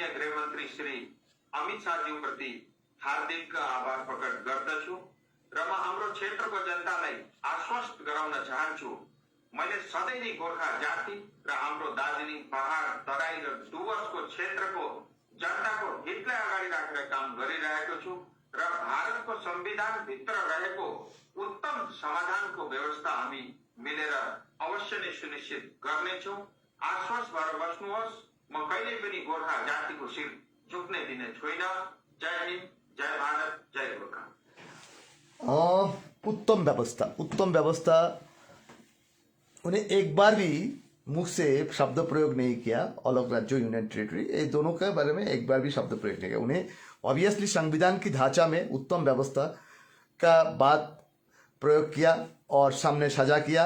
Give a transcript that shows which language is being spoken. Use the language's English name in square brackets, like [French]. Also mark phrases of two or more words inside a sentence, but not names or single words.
[Nepali] गृहमन्त्री श्री अमित शाहज्यूप्रति हार्दिक आभार प्रकट गर्दछु र म हाम्रो क्षेत्रको जनतालाई आश्वस्त गराउन चाहन्छु, मैले सधैँ नै गोर्खा जाति र हाम्रो दार्जिलिङ पहाड तराई र डुवर्सको क्षेत्रको जनताको हितलाई अगाडि राखेर काम गरिरहेको छु र भारतको संविधान भित्र रहेको उत्तम समाधानको व्यवस्था हामी मिलेर अवश्य नै सुनिश्चित गर्नेछौँ। आश्वस्त भएर बस्नुहोस्, म कहिले पनि गोर्खा जातिको शिर झुक्ने दिने छुइन। जय हिन्द, जय भारत, जय गोर्खा। [Hindi] उत्तम व्यवस्था उन्हें एक बार भी मुख से शब्द प्रयोग नहीं किया, अलग राज्य [English] union territory, [Hindi] ये दोनों के बारे में एक बार भी शब्द प्रयोग नहीं किया। उन्हें ऑब्वियसली संविधान की ढांचा में उत्तम व्यवस्था का बात प्रयोग किया और सामने सजा किया।